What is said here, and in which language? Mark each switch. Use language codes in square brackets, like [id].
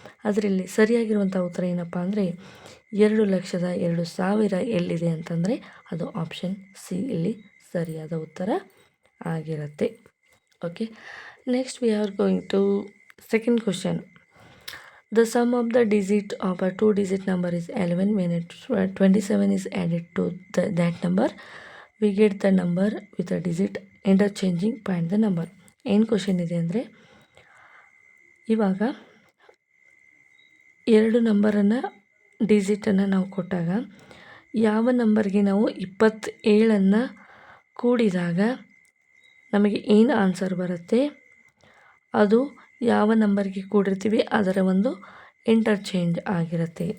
[kn] ಅದರಲ್ಲಿ ಸರಿಯಾಗಿರುವಂಥ ಉತ್ತರ ಏನಪ್ಪ ಅಂದರೆ 2,02,000 ಎಲ್ಲಿದೆ ಅಂತಂದರೆ ಅದು ಆಪ್ಷನ್ ಸಿ ಇಲ್ಲಿ ಸರಿಯಾದ ಉತ್ತರ ಆಗಿರುತ್ತೆ. [en] Okay, next we are going to second question. The sum of the digit of a 2-digit number is 11. When 27 is added to that number, we get the number with a digit interchanging. Find the number. [kn] ಏನು question ಇದೆ ಅಂದರೆ, ಇವಾಗ 2 ನಂಬರನ್ನು ಡಿಜಿಟನ್ನು ನಾವು ಕೊಟ್ಟಾಗ ಯಾವ ನಂಬರ್ಗೆ ನಾವು 27 ಕೂಡಿದಾಗ ನಮಗೆ ಏನು ಆನ್ಸರ್ ಬರುತ್ತೆ, ಅದು ಯಾವ ನಂಬರ್ಗೆ ಕೂಡಿರ್ತೀವಿ ಅದರ ಒಂದು ಇಂಟರ್ಚೇಂಜ್ ಆಗಿರುತ್ತೆ.